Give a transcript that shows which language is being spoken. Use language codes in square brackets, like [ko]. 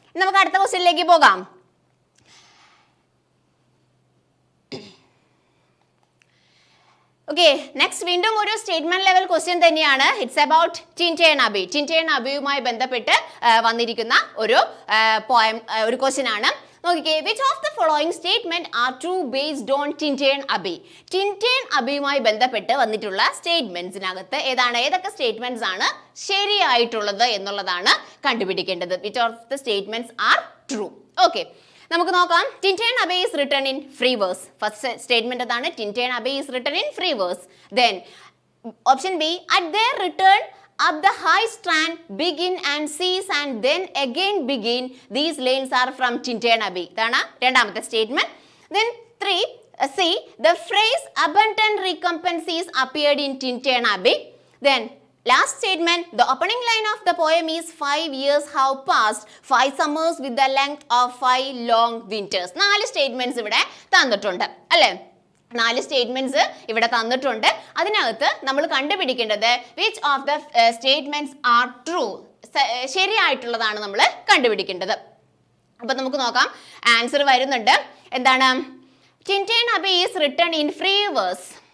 [ml] നമുക്ക് അടുത്ത ക്വസ്റ്റ്യനിലേക്ക് പോകാം. ഓക്കെ, നെക്സ്റ്റ് വീണ്ടും ഒരു സ്റ്റേറ്റ്മെന്റ് ലെവൽ ക്വസ്റ്റ്യൻ തന്നെയാണ്. It's about ടിൻറ്റേൺ Abi. ടിൻറ്റേൺ അബിയുമായി ബന്ധപ്പെട്ട് വന്നിരിക്കുന്ന ഒരു പോയം, ഒരു ക്വസ്റ്റ്യൻ ആണ്. നോക്കിക്കേ, [en] which of the following statement are true based on Tintern Abbey? [ml] ടിൻറ്റേൺ അബിയുമായി ബന്ധപ്പെട്ട് വന്നിട്ടുള്ള സ്റ്റേറ്റ്മെന്റ്സിനകത്ത് ഏതൊക്കെ സ്റ്റേറ്റ്മെന്റ്സ് ആണ് ശരിയായിട്ടുള്ളത് എന്നുള്ളതാണ് കണ്ടുപിടിക്കേണ്ടത്. [en] which of the statements are true? [ml] Okay, നമുക്ക് നോക്കാം. [en] Tintern Abbey is written in free verse. First statement അതാണ്, Tintern Abbey is written in free verse. Then option B, at their return up the high strand, begin and cease and then again begin. These lines are from Tintern Abbey. [ml] ഇതാണ് രണ്ടാമത്തെ statement. [en] Then 3, C, the phrase abundant recompense is appeared in Tintern Abbey. Then last statement, the opening line of the poem is 5 years have passed, 5 summers with the length of 5 long winters. [ml] 4 statements ഇവിടെ തന്നിട്ടുണ്ട് അല്ലേ. 4 statements ഇവിടെ തന്നിട്ടുണ്ട്. അതിനകത്ത് നമ്മൾ കണ്ടുപിടിക്കേണ്ടത് [en] which of the statements are true, [ml] ശരിയായിട്ടുള്ളതാണ് നമ്മൾ കണ്ടുപിടിക്കേണ്ടത്. അപ്പൊ നമുക്ക് നോക്കാം, ആൻസർ വരുന്നുണ്ട്. എന്താണ്? [en] Tintern Abbey is written in free verse.